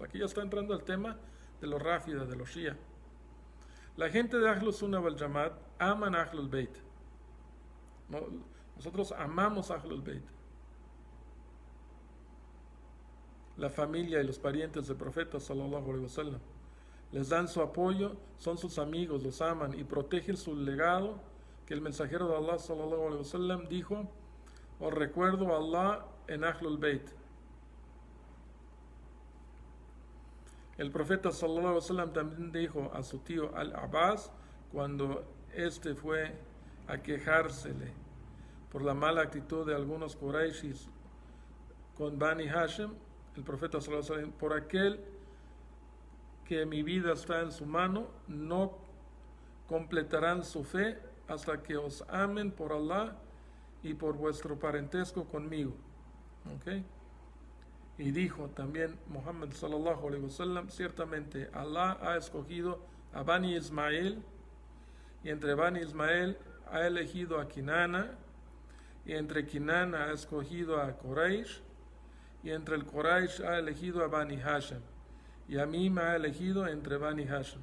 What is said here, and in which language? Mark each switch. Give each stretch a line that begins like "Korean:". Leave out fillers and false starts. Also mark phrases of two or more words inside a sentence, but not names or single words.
Spanish: Aquí ya está entrando el tema de los Ráfida, de los Shia. La gente de
Arabic: أهل السنة والجماعة
Spanish: aman a
Arabic: أهل البيت.
Spanish: ¿No? Nosotros amamos a
Arabic: أهل البيت.
Spanish: La familia y los parientes del profeta
Arabic: صلى الله عليه وسلم
Spanish: les dan su apoyo, son sus amigos, los aman y protegen su legado que el mensajero de Allah
Arabic: صلى الله عليه وسلم
Spanish: dijo: os recuerdo a Allah en
Arabic: أهل البيت.
Spanish: El profeta
Arabic: صلى الله عليه وسلم
Spanish: también dijo a su tío Al-Abbas cuando este fue a quejársele por la mala actitud de algunos Qurayshis con Bani Hashim, el profeta
Arabic: صلى الله عليه وسلم:
Spanish: por aquel que mi vida está en su mano, no completarán su fe hasta que os amen por Allah y por vuestro parentesco conmigo. ¿Okay? Y dijo también Muhammad
Arabic: صلى الله عليه وسلم:
Spanish: ciertamente Allah ha escogido a Bani Ismael, y entre Bani Ismael ha elegido a Kinana, y entre Kinana ha escogido a Quraysh, y entre el Quraysh ha elegido a Bani Hashim, y a mí me ha elegido entre Bani Hashim.